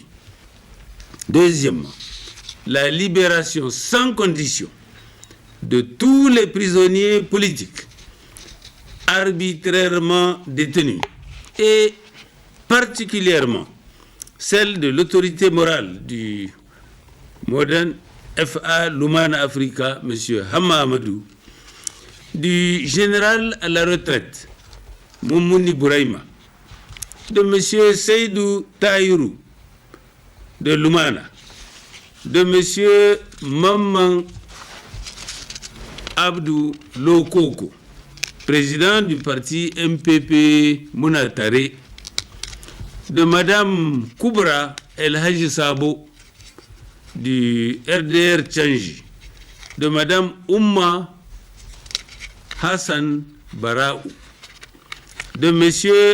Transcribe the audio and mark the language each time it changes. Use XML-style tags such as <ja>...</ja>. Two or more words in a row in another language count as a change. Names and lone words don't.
<fr>Deuxièmement, la libération sans condition de tous les prisonniers politiques arbitrairement détenus et particulièrement celle de l'autorité morale du Modern FA Lumana Africa, M. Hama Amadou, du général à la retraite, Moumouni Bouraïma, de M. Seydou Taïrou, de Lumana, de M. Maman Abdou Lokoko, président du parti MPP Mounatare, de Mme Koubra El Haji Sabo, du RDR Tchangi, de Mme Oumma Hassan Baraou, de M.</fr>